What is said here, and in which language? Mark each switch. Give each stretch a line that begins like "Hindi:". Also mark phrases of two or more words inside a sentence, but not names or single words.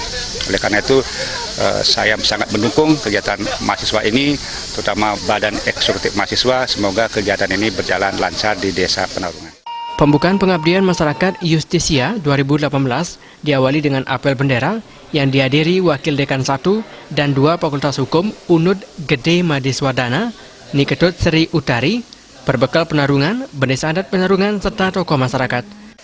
Indonesian: Oleh karena itu saya sangat mendukung kegiatan mahasiswa ini, terutama Badan Eksekutif Mahasiswa. Semoga kegiatan ini berjalan lancar di Desa Penarungan. Pembukaan pengabdian masyarakat Iustitia 2018 diawali dengan apel bendera yang dihadiri Wakil Dekan 1 dan 2 Fakultas Hukum Unud Gede Madiswadana, Niketut Sri Utari, Perbekal Penarungan, Bendesa Adat Penarungan, serta tokoh masyarakat.